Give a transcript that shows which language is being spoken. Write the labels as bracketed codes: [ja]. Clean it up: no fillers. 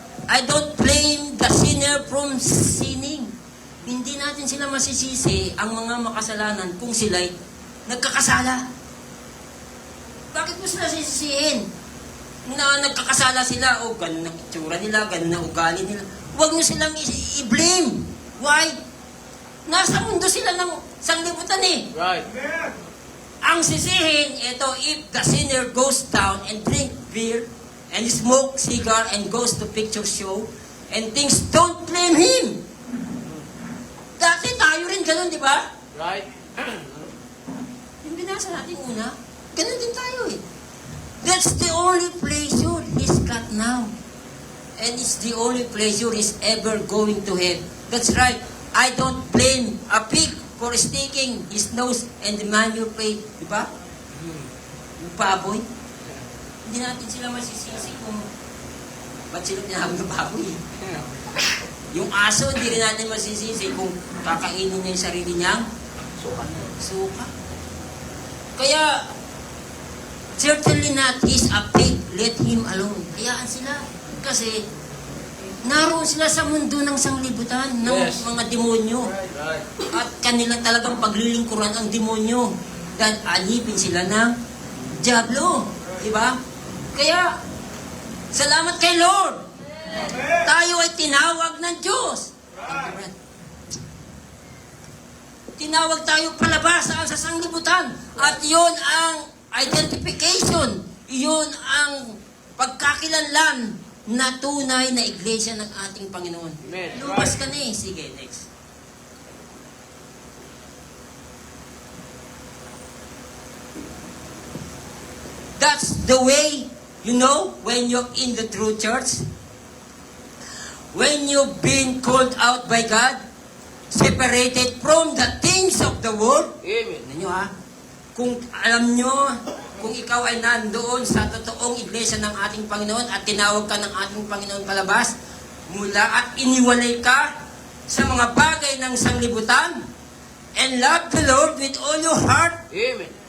[en] I don't blame the sinner from sinning. [tl] Hindi natin sila masisisi ang mga makasalanan kung sila'y nagkakasala. Bakit mo sila sisisihin? Na nagkakasala sila, ganun ang itsura nila, ganun ang ugali nila. Huwag mo silang i-blame. [en] Why? [tl] Nasa mundo sila ng sanglibutan [en] Right. [tl] Ang sisihin, [en] if the sinner goes down and drink beer, and smoke cigar, and goes to picture show, and things, don't blame him. [tl] Dati tayo rin ganun, di ba? [en] Right. [tl] Yung binasa natin una, ganun din tayo [en] That's the only pleasure he's got now. And it's the only pleasure he's ever going to have. That's right. I don't blame a pig for sticking his nose and the manure pail. [tl] Di ba? Yung baboy. Hindi natin sila masisisi kung ba't sila tinawag na baboy. Yung aso, hindi rin natin masisisi kung kakainin niya yung sarili niyang suka. [en] Kaya, certainly not, he's a pig, let him alone. [tl] Hayaan sila. Kasi, naroon sila sa mundo ng sanglibutan, ng [en] Yes. [tl] mga demonyo. [en] Right. [tl] At kanila talagang paglilingkuran ang demonyo. Dahil alipin sila ng Diablo. Diba? Kaya, salamat kay Lord. Tayo ay tinawag ng Diyos. Tinawag tayo palabas sa sanglibutan. At yun ang identification. Yun ang pagkakilanlan na tunay na iglesia ng ating Panginoon. [en] Amen. [tl] Lumabas ka na Sige, next. [en] That's the way, when you're in the true church, when you've been called out by God, separated from the things of the world. Amen. [tl] Ano nyo Kung alam nyo Kung ikaw ay nandoon sa totoong iglesia ng ating Panginoon at tinawag ka ng ating Panginoon palabas mula at iniwalay ka sa mga bagay ng sanglibutan [en] and love the Lord with all your heart. Amen.